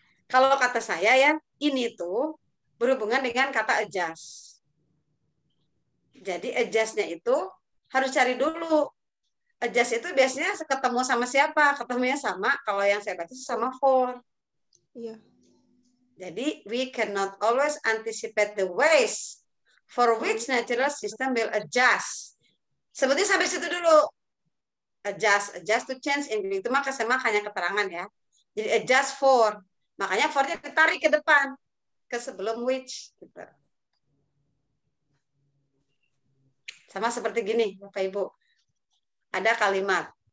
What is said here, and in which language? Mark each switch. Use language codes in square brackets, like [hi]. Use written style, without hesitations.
[id] Kalau kata saya ya, ini tuh berhubungan dengan kata adjust. Jadi adjustnya itu harus cari dulu. Adjust itu biasanya ketemu sama siapa? Ketemunya sama, kalau yang saya baca sama for. Iya. [en] Jadi, we cannot always anticipate the ways for which natural system will adjust. [id] Sebetulnya sampai situ dulu. [en] Adjust to change. [id] Itu mah kesemak hanya keterangan ya. Jadi adjust for. Makanya for-nya ditarik ke depan. Ke sebelum which. Gitu. Sama seperti gini, Bapak Ibu. Ada kalimat.